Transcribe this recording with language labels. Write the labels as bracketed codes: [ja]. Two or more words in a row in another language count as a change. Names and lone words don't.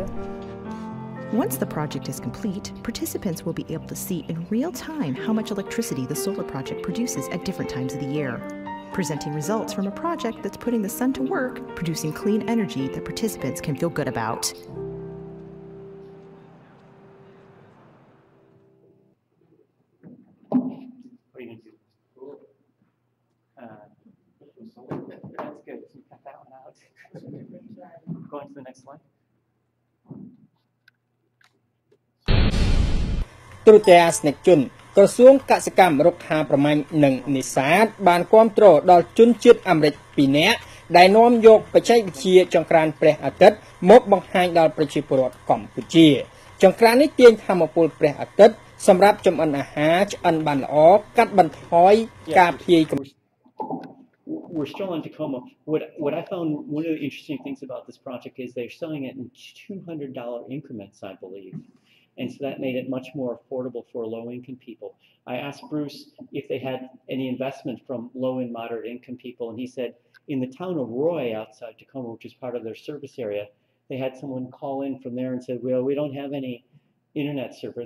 [en] Once the project is complete, participants will be able to see in real time how much electricity the solar project produces at different times of the year, presenting results from a project that's putting the sun to work, producing clean energy that participants can feel good about. What are you going to do? Cool. That's good. You cut that one out. Go on to the next slide. [km] ទូរទស្សនិកជនក្រសួងកសិកម្មរុក្ខាប្រមាញ់និងនេសាទបានគាំទ្រដល់ជនជាតិអាមេរិក2នាក់ដែលនាំយកបច្ចេកវិទ្យាចង្ក្រានព្រះអាទិត្យមកបង្ហាញដល់ប្រជាពលរដ្ឋកម្ពុជាចង្ក្រាននេះទាញថាមពលព្រះអាទិត្យសម្រាប់ចម្អិនអាហារឆ្អិនបានល្អកាត់បន្ថយការភាយ [en] We're still in Tacoma. What I found one of the interesting things about this project is they're selling it in $200 increments, I believe. And so that made it much more affordable for low-income people. I asked Bruce if they had any investment from low and moderate-income people, and he said in the town of Roy outside Tacoma, which is part of their service area, they had someone call in from there and said, well, we don't have any internet service.